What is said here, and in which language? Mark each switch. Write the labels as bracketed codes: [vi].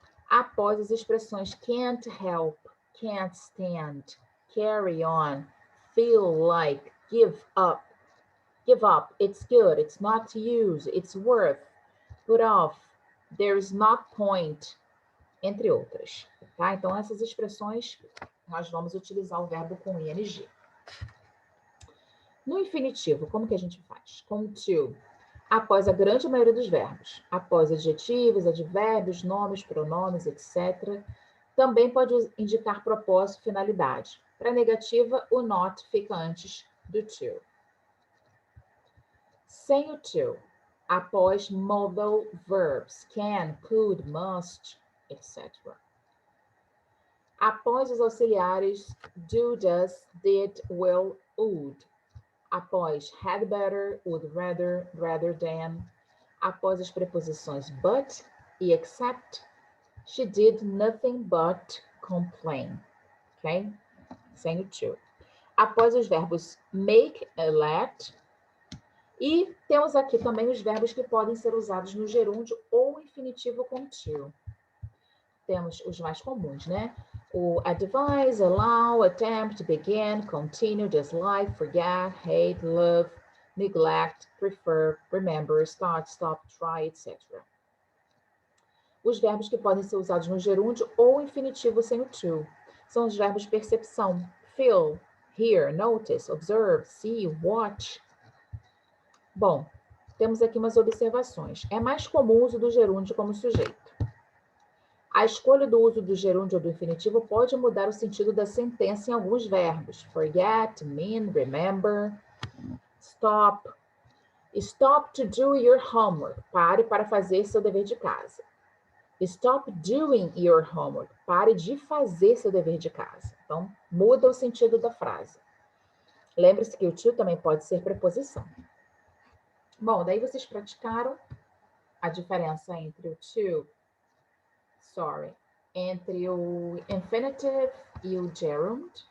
[pt] Após as expressões [en] can't help, can't stand, carry on, feel like, give up, it's good, it's not to use, it's worth, put off, there's not point, [pt] entre outras, tá? Então, essas expressões, nós vamos utilizar o verbo com ing. No infinitivo, como que a gente faz? Com to, após a grande maioria dos verbos, após adjetivos, advérbios, nomes, pronomes, etc. Também pode indicar propósito, finalidade. Para negativa, o not fica antes do to. [en] Sem o to, após modal verbs, can, could, must, etc. Após os auxiliares do, does, did, will, would. Após had better, would rather, rather than. [pt] Após as preposições [en] but e except, she did nothing but complain. [pt] Ok? Sem o to. Após os verbos make, let. E temos aqui também os verbos que podem ser usados no gerúndio ou infinitivo com to. Temos os mais comuns, né? [en] O advise, allow, attempt, begin, continue, dislike, forget, hate, love, neglect, prefer, remember, start, stop, try, etc. [pt] Os verbos que podem ser usados no gerúndio ou infinitivo sem o to são os verbos de percepção. [en] Feel, hear, notice, observe, see, watch. Bom, [pt] temos aqui umas observações. É mais comum o uso do gerúndio como sujeito. A escolha do uso do gerúndio ou do infinitivo pode mudar o sentido da sentença em alguns verbos. [en] Forget, mean, remember, stop. Stop to do your homework. [pt] Pare para fazer seu dever de casa. [en] Stop doing your homework. [pt] Pare de fazer seu dever de casa. Então, muda o sentido da frase. Lembre-se que o to também pode ser preposição. Bom, daí vocês praticaram a diferença entre o to, entre o infinitive e o gerund.